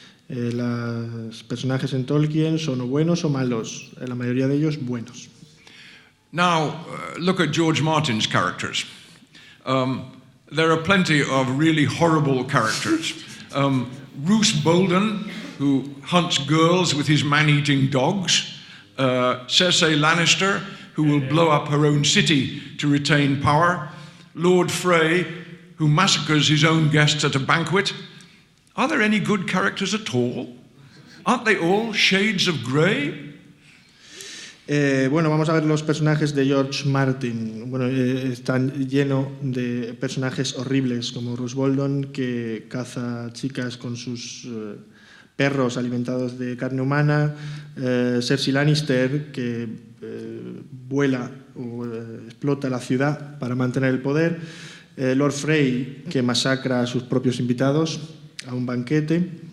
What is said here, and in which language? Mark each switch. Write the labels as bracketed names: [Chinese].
[Spanish] Los personajes en Tolkien son o buenos o malos, la mayoría de ellos buenos. [English] Now, look at George Martin's characters. There are plenty of really horrible characters. Roose Bolton, who hunts girls with his man-eating dogs. Cersei Lannister, who will blow up her own city to retain power. Lord Frey, who massacres his own guests at a banquet. Are there any good characters at all? Aren't they all shades of grey? [Spanish] Bueno, vamos a ver los personajes de George Martin. Bueno, están llenos de personajes horribles, como Roose Bolton, que caza chicas con sus perros alimentados de carne humana, Cersei Lannister, que vuela o explota la ciudad para mantener el poder, Lord Frey, que masacra a sus propios invitados a un banquete.